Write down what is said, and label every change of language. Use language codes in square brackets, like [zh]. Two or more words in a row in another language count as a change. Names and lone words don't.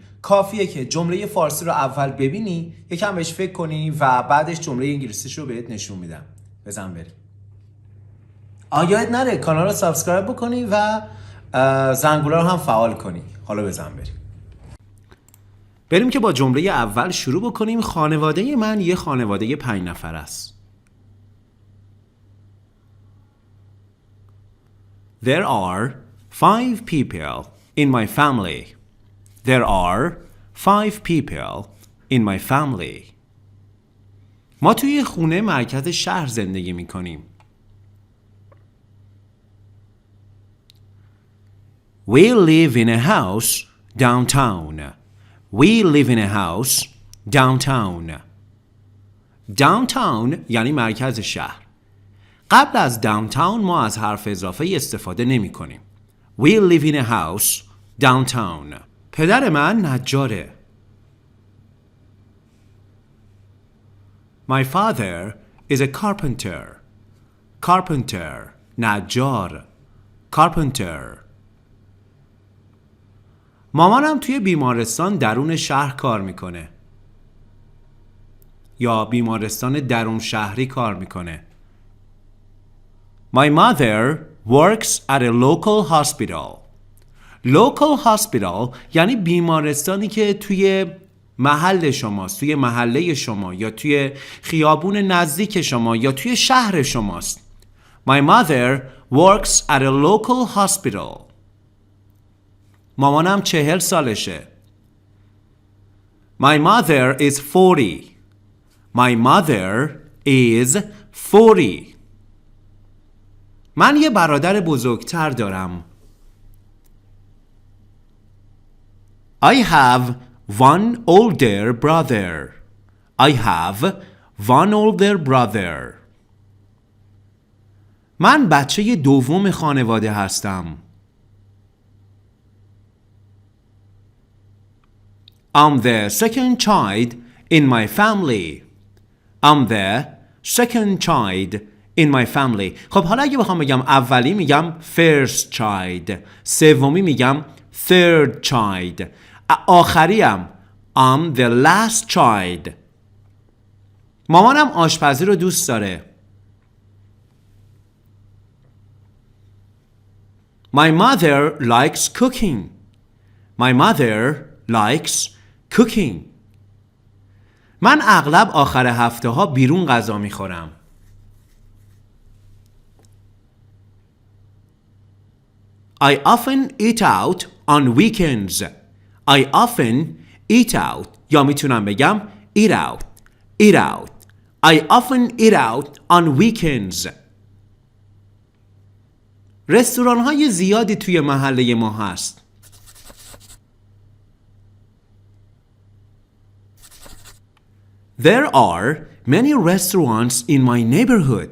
[fa] کافیه که جمله فارسی رو اول ببینی، یکم بهش فکر کنی و بعدش جمله انگلیسیش رو بهت نشون میدم. بزن بریم. یادت نره کانال رو سابسکرایب بکنی و زنگوله رو هم فعال کنی. حالا بزن بریم که با جمله اول شروع بکنیم. خانواده من یه خانواده 5 نفر است. [en] There are 5 people in my family. There are 5 people in my family. [fa] ما توی خونه مرکز شهر زندگی می کنیم. [en] We live in a house downtown. We live in a house downtown. [fa] Downtown یعنی مرکز شهر. قبل از downtown ما از حرف اضافه استفاده نمی کنیم. [en] We live in a house downtown. [fa] پدر من نجاره. [en] My father is a carpenter. Carpenter نجار. Carpenter. [fa] مامانم توی بیمارستان درون شهر کار میکنه یا بیمارستان درون شهری کار میکنه. [en] My mother works at a local hospital. Local hospital [fa] یعنی بیمارستانی که توی محل شماست، توی محله شما یا توی خیابون نزدیک شما یا توی شهر شماست. [en] My mother works at a local hospital. [fa] مامانم 40 سالشه. [en] My mother is 40. My mother is 40. [fa] من یه برادر بزرگتر دارم. [en] I have one older brother. I have one older brother. [fa] من بچه دوم خانواده هستم. [en] I'm the second child in my family. I'm the second child in my family. [fa] خب حالا اگه بخوام بگم اولی میگم [en] first child. [fa] سومی میگم [en] third child. [fa] آخریم [en] I'm the last child. [fa] مامانم آشپزی رو دوست داره. [en] My mother likes cooking. My mother likes cooking. [fa] من اغلب آخر هفته ها بیرون غذا میخورم. [en] I often eat out on weekends. I often eat out. [fa] یا میتونم بگم [en] eat out. Eat out. I often eat out on weekends. [fa] رستوران های زیادی توی محله ما هست. [en] There are many restaurants in my neighborhood.